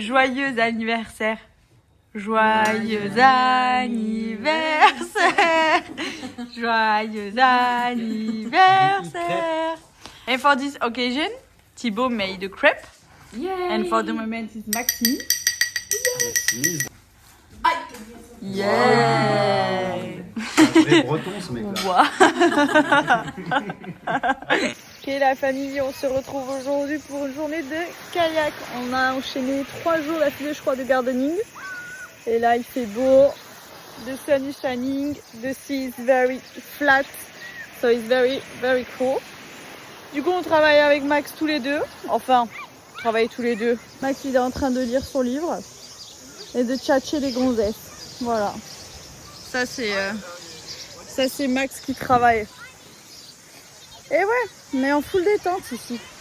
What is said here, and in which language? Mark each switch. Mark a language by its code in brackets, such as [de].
[fr] joyeux anniversaire. Joyeux anniversaire. Joyeux anniversaire. [en] And for this occasion, Thibaut made a crepe. Yay. And for the moment, it's Maxime. [fr] Merci. [en] Yeah. [fr] C'est un vrai breton ce mec-là. Ok la famille, on se retrouve aujourd'hui pour une journée de kayak. On a enchaîné 3 jours d'affilée je crois de gardening. Et là il fait beau, [en] the sun is shining, the sea is very flat, so it's very very cool. [fr] Du coup on travaille avec Max tous les deux, enfin on travaille tous les deux. Max il est en train de lire son livre et de tchatcher les gonzesses, voilà. Ça c'est Max qui travaille. Et ouais, on est en full détente ici.